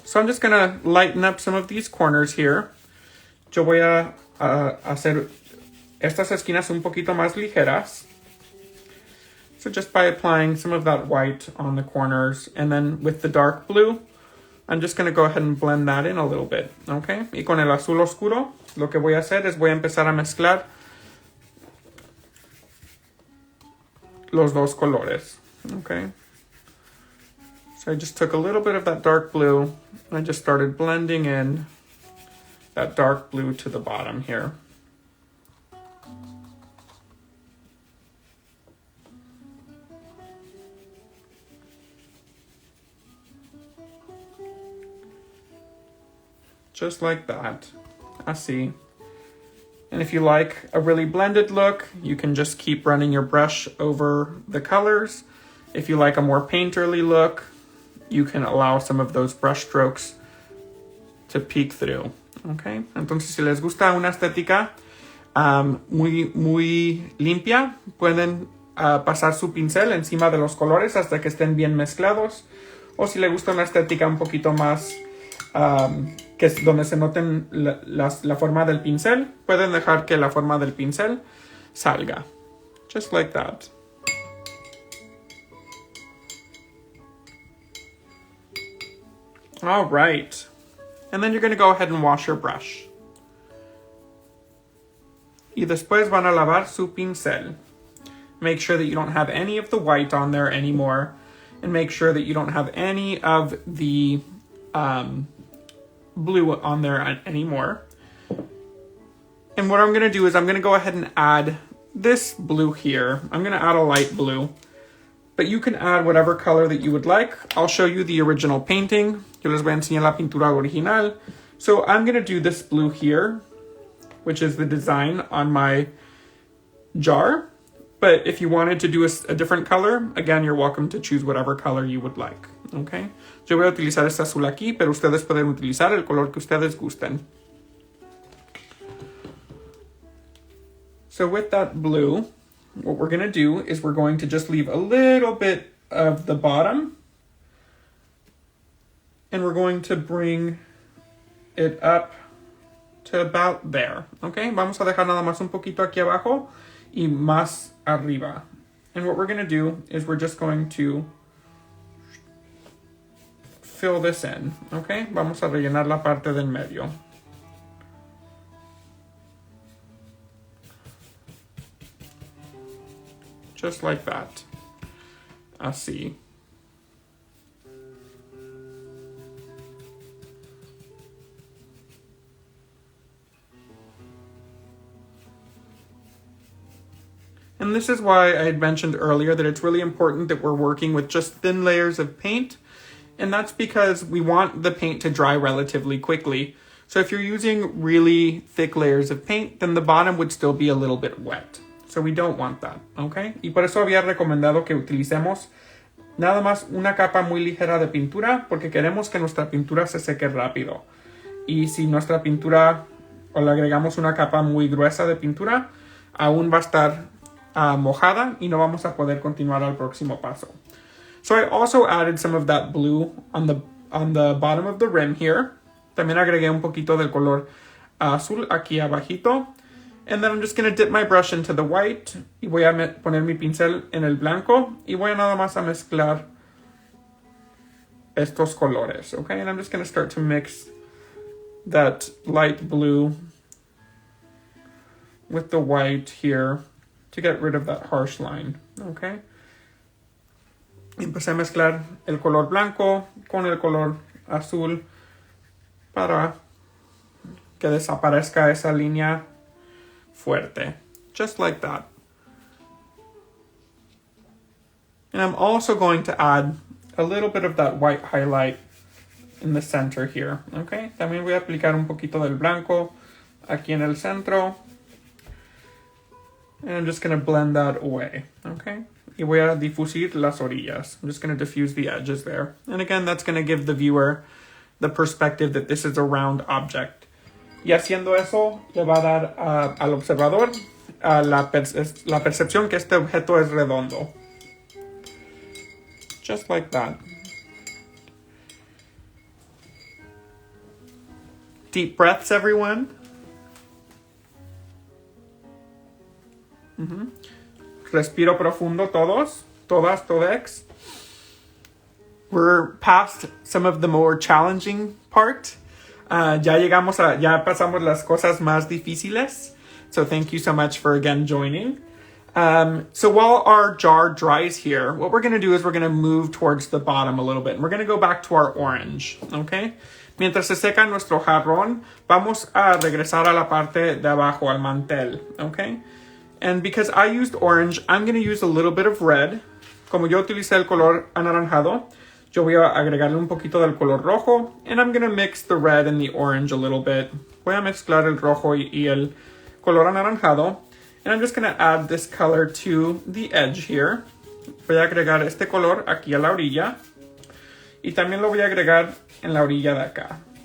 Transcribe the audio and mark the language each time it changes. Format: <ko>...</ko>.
<en>So I'm just going to lighten up some of these corners here.</en> <es>Yo voy a hacer estas esquinas un poquito más ligeras.</es> <en>So just by applying some of that white on the corners, and then with the dark blue, I'm just going to go ahead and blend that in a little bit, okay?</en> <es>Y con el azul oscuro, lo que voy a hacer es voy a empezar a mezclar los dos colores, okay?</es> <en>So I just took a little bit of that dark blue, and I just started blending in that dark blue to the bottom here. Just like that,</en> <es>así.</es> <en>And if you like a really blended look, you can just keep running your brush over the colors. If you like a more painterly look, you can allow some of those brush strokes to peek through, okay?</en> <es>Entonces, si les gusta una estética muy limpia, pueden pasar su pincel encima de los colores hasta que estén bien mezclados. O si les gusta una estética un poquito más que es donde se noten la forma del pincel, pueden dejar que la forma del pincel salga.</es> <en>Just like that. All right. And then you're going to go ahead and wash your brush.</en> <es>Y después van a lavar su pincel.</es> <en>Make sure that you don't have any of the white on there anymore. And make sure that you don't have any of the blue on there anymore. And what I'm going to do is I'm going to go ahead and add this blue here. I'm going to add a light blue. but you can add whatever color that you would like. I'll show you the original painting.</en> <es>Yo les voy a enseñar la pintura original.</es> <en>So I'm gonna do this blue here, which is the design on my jar. But if you wanted to do a different color, again, you're welcome to choose whatever color you would like, okay?</en> <es>Yo voy a utilizar este azul aquí, pero ustedes pueden utilizar el color que ustedes gusten.</es> <en>So with that blue, what we're gonna do is we're going to just leave a little bit of the bottom, and we're going to bring it up to about there, okay?</en> <es>Vamos a dejar nada más un poquito aquí abajo y más arriba.</es> <en>And what we're gonna do is we're just going to fill this in, okay?</en> <es>Vamos a rellenar la parte del medio.</es> <en>Just like that.</en> <es>Así.</es> <en>And this is why I had mentioned earlier that it's really important that we're working with just thin layers of paint. And that's because we want the paint to dry relatively quickly. So if you're using really thick layers of paint, then the bottom would still be a little bit wet. So we don't want that, okay?</en> <es>Y por eso había recomendado que utilicemos nada más una capa muy ligera de pintura, porque queremos que nuestra pintura se seque rápido. Y si nuestra pintura, o le agregamos una capa muy gruesa de pintura, aún va a estar mojada y no vamos a poder continuar al próximo paso.</es> <en>So I also added some of that blue on the bottom of the rim here.</en> <es>También agregué un poquito del color azul aquí abajito.</es> <en>And then I'm just going to dip my brush into the white.</en> <es>Y voy a poner mi pincel en el blanco. Y voy a nada más a mezclar estos colores, okay?</es> <en>And I'm just going to start to mix that light blue with the white here to get rid of that harsh line, okay?</en> <es>Y empecé a mezclar el color blanco con el color azul para que desaparezca esa línea fuerte,</es> <en>just like that. And I'm also going to add a little bit of that white highlight in the center here, okay?</en> <es>También voy a aplicar un poquito del blanco aquí en el centro.</es> <en>And I'm just going to blend that away, okay?</en> <es>Y voy a difusir las orillas.</es> <en>I'm just going to diffuse the edges there. And again, that's going to give the viewer the perspective that this is a round object.</en> <es>Y haciendo eso, le va a dar al observador la percepción que este objeto es redondo.</es> <en>Just like that. Deep breaths, everyone.</en> <es>Respiro profundo todos, todas, todex.</es> <en>We're past some of the more challenging part.</en> <es>Ya pasamos las cosas más difíciles.</es> <en>So thank you so much for again joining. So while our jar dries here, what we're going to do is we're going to move towards the bottom a little bit. And we're going to go back to our orange, okay?</en> <es>Mientras se seca nuestro jarrón, vamos a regresar a la parte de abajo, al mantel, okay?</es> <en>And because I used orange, I'm going to use a little bit of red.</en> <es>Como yo utilicé el color anaranjado, yo voy a agregarle un poquito del color rojo.</es> <en>And I'm going to mix the red and the orange a little bit.</en> <es>Voy a mezclar el rojo y el color anaranjado.</es> <en>And I'm just going to add this color to the edge here.</en> <es>Voy a agregar este color aquí a la orilla. Y también lo voy a agregar en la orilla de acá.</es>